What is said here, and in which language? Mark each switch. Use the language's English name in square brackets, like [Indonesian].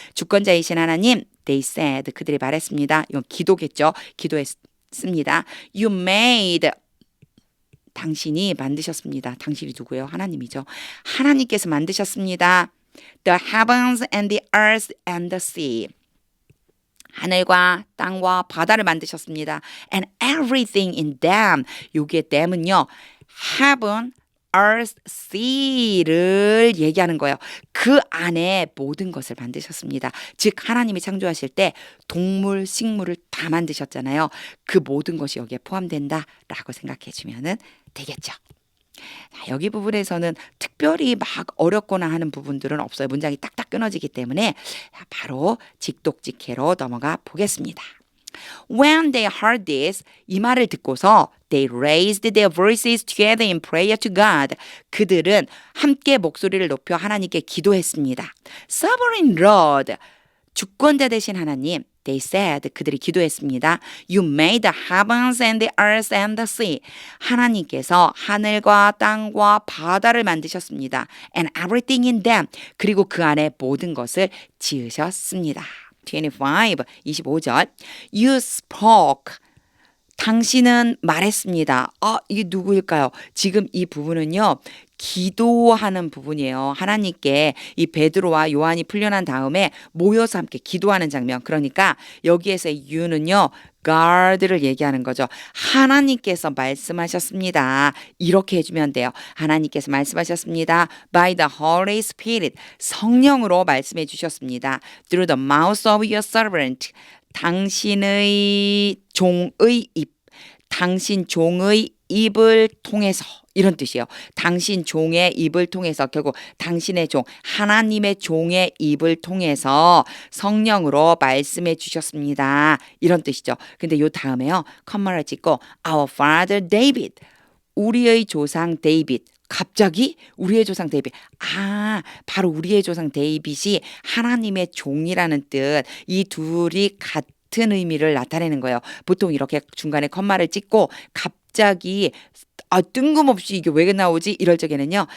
[Korean] 주권자이신 하나님, [English] they said, [Korean] 그들이 말했습니다. 이건 기도겠죠. 기도했습니다. [English] You made, [Korean] 당신이 만드셨습니다. 당신이 누구예요? 하나님이죠. 하나님께서 만드셨습니다. [English] The heavens and the earth and the sea. [Korean] 하늘과 땅과 바다를 만드셨습니다. [English] And everything in them. [Korean] 여기에 them은요. heaven, earth, sea를 얘기하는 거예요. 그 안에 모든 것을 만드셨습니다. 즉 하나님이 창조하실 때 동물, 식물을 다 만드셨잖아요. 그 모든 것이 여기에 포함된다라고 생각해 주면 되겠죠. 여기 부분에서는 특별히 막 어렵거나 하는 부분들은 없어요. 문장이 딱딱 끊어지기 때문에 바로 직독직해로 넘어가 보겠습니다. [English] When they heard this, [Korean] 이 말을 듣고서 [English] they raised their voices together in prayer to God. [Korean] 그들은 함께 목소리를 높여 하나님께 기도했습니다. [English] Sovereign Lord, [Korean] 주권자 되신 하나님, [English] they said, [Korean] 그들이 기도했습니다. [English] You made the heavens and the earth and the sea. [Korean] 하나님께서 하늘과 땅과 바다를 만드셨습니다. [English] And everything in them. [Korean] 그리고 그 안에 모든 것을 지으셨습니다. 25절. [English] You spoke. [Korean] 당신은 말했습니다. 이게 누구일까요? 지금 이 부분은요. 기도하는 부분이에요. 하나님께 이 베드로와 요한이 풀려난 다음에 모여서 함께 기도하는 장면. 그러니까 여기에서 you는요. God를 얘기하는 거죠. 하나님께서 말씀하셨습니다. 이렇게 해주면 돼요. 하나님께서 말씀하셨습니다. [English] By the Holy Spirit. [Korean] 성령으로 말씀해 주셨습니다. [English] Through the mouth of your servant. [Korean] 당신의 종의 입. 당신 종의 입을 통해서 이런 뜻이에요. 당신 종의 입을 통해서 결국 당신의 종, 하나님의 종의 입을 통해서 성령으로 말씀해 주셨습니다. 이런 뜻이죠. 근데 요 다음에요. 컴마를 찍고 [English] Our father David. [Korean] 우리의 조상 데이빗. 갑자기 우리의 조상 데이빗. 바로 우리의 조상 데이빗이 하나님의 종이라는 뜻. 이 둘이 같은 의미를 나타내는 거예요. 보통 이렇게 중간에 컴마를 찍고 갑자기 뜬금없이 이게 왜 나오지? 이럴 적에는요.